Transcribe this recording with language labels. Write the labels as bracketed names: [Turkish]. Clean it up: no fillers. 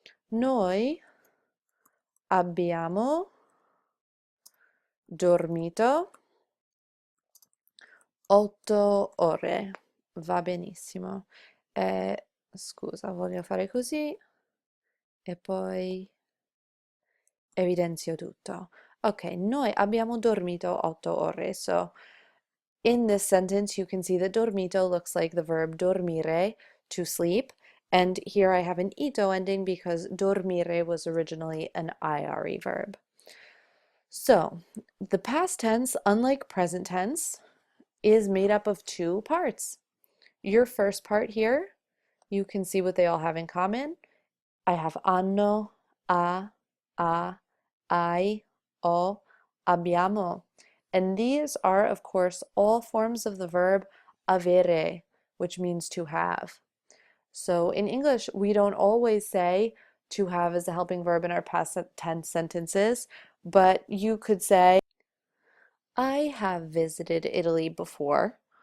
[Italian] Noi abbiamo dormito 8 ore. Va benissimo. Scusa, voglio fare così e poi evidenzio tutto. Ok, noi abbiamo dormito 8 ore. [English] So in this sentence, you can see that dormito looks like the verb dormire, to sleep. And here I have an ito ending because dormire was originally an IRE verb. So the past tense, unlike present tense, is made up of two parts. Your first part here, you can see what they all have in common. I have hanno, a, I, o, abbiamo. And these are, of course, all forms of the verb avere, which means to have. So in English, we don't always say to have as a helping verb in our past tense sentences, but you could say, I have visited Italy before.